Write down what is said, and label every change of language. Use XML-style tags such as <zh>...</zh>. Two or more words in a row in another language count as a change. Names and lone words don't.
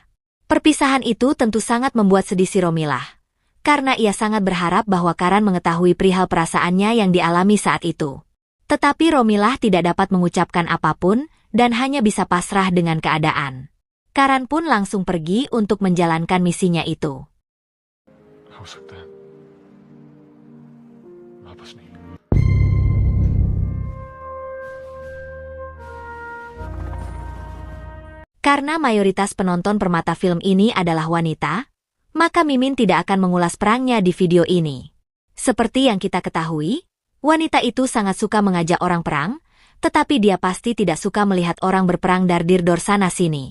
<id>Perpisahan itu tentu sangat membuat sedih si Romilah, karena ia sangat berharap bahwa Karan mengetahui perihal perasaannya yang dialami saat itu. Tetapi Romilah tidak dapat mengucapkan apapun dan hanya bisa pasrah dengan keadaan. Karan pun langsung pergi untuk menjalankan misinya itu.</id> <hi>हो सकता है वापस नहीं.</hi> <id>Karena mayoritas penonton permata film ini adalah wanita, maka Mimin tidak akan mengulas perangnya di video ini. Seperti yang kita ketahui, wanita itu sangat suka mengajak orang perang, tetapi dia pasti tidak suka melihat orang berperang dardir-dor sana-sini.</id>